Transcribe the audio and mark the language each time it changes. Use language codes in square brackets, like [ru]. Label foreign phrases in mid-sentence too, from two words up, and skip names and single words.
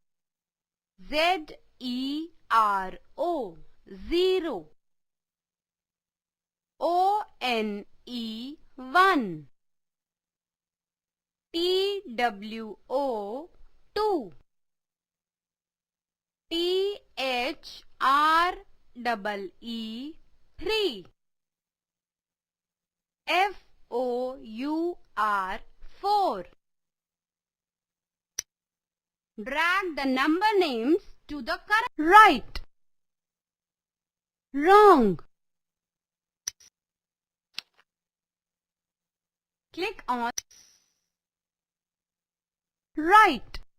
[en] Z-E-R-O, 0. O-N-E, 1. T-W-O, 2. T-H-R-E-E, 3. F-O-U-R, 4. Drag the number names to the correct. Right. Wrong. Click on right.